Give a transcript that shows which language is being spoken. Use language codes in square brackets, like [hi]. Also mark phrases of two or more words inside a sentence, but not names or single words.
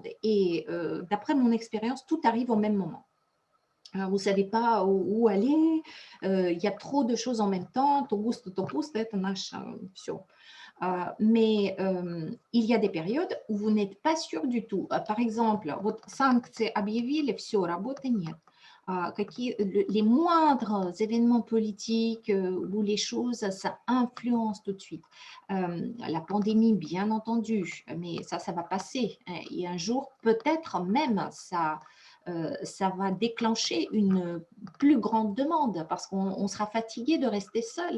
[fr] Et d'après mon expérience, tout arrive au même moment. Alors, vous ne savez pas où aller, il y a trop de choses en même temps. Mais il y a des périodes où vous n'êtes pas sûr du tout. Par exemple, [ru] вот санкции объявили, все, работы нет. [fr] Les moindres événements politiques où les choses, ça influence tout de suite. La pandémie, bien entendu, mais ça va passer. Et un jour, peut-être même, ça va déclencher une plus grande demande parce qu'on sera fatigué de rester seul.